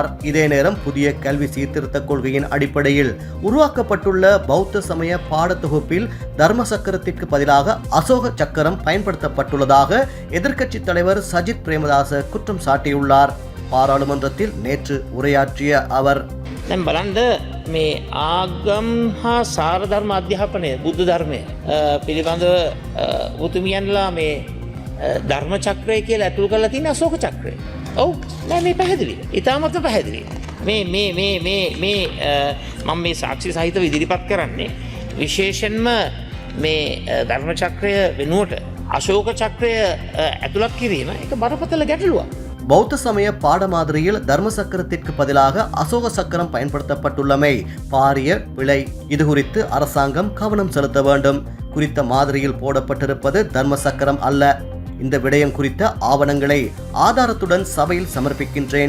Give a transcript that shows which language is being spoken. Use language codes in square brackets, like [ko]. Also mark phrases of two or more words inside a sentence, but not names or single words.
[ta] இதே நேரம் புதிய கல்வி சீர்திருத்த கொள்கையின் அடிப்படையில் உருவாக்கப்பட்டுள்ள பௌத்த சமய பாடத்தொகுப்பில் தர்ம சக்கரத்திற்கு பதிலாக அசோக சக்கரம் பயன்படுத்தப்பட்டுள்ளதாக எதிர்க்கட்சித் தலைவர் சஜித் பிரேமதாச குற்றம் சாட்டியுள்ளார். பாராளுமன்றத்தில் நேற்று உரையாற்றிய அவர், [si] දැන් බලන්ද මේ ආගම් හා සාරධර්ම අධ්‍යාපනය බුද්ධ ධර්මය පිළිබඳව උතුමියන්ලා මේ ධර්ම චක්‍රය කියලා ඇතුල් කරලා තියෙන අශෝක චක්‍රය. ඔව් නෑ මේ පැහැදිලි. ඉතාමත්ම පැහැදිලි. මේ මම මේ සාක්ෂි සහිතව ඉදිරිපත් කරන්නේ විශේෂයෙන්ම මේ ධර්ම චක්‍රය වෙනුවට අශෝක චක්‍රය ඇතුළත් කිරීම ඒක බරපතල ගැටලුවක්. [ta] பௌத்த சமய பாடமாதிரியில் தர்ம சக்கரத்திற்கு பதிலாக அசோக சக்கரம் பயன்படுத்தப்பட்டுள்ளமை பாரிய பிழை. இது குறித்து அரசாங்கம் கவனம் செலுத்த வேண்டும். குறித்த மாதிரியில் போடப்பட்டிருப்பது தர்ம சக்கரம் அல்ல. இந்த விடயம் குறித்த ஆவணங்களை ஆதாரத்துடன் சபையில் சமர்ப்பிக்கின்றேன்.